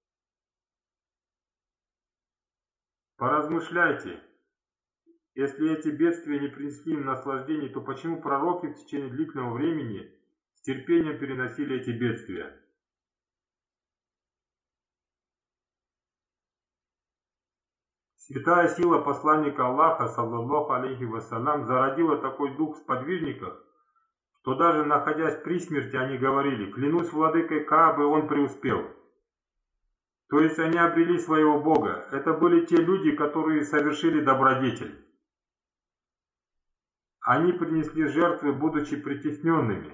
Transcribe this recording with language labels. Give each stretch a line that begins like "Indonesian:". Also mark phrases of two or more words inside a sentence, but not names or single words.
Russian: Поразмышляйте, если эти бедствия не принесли им наслаждений, то почему пророки в течение длительного времени с терпением переносили эти бедствия? Святая сила посланника Аллаха,
Arabic: صلى الله عليه وسلم,
Russian: зародила такой дух в сподвижниках, что даже находясь при смерти, они говорили: «Клянусь владыкой Каабы, он преуспел». То есть они обрели своего Бога. Это были те люди, которые совершили добродетель. Они принесли жертвы, будучи притесненными.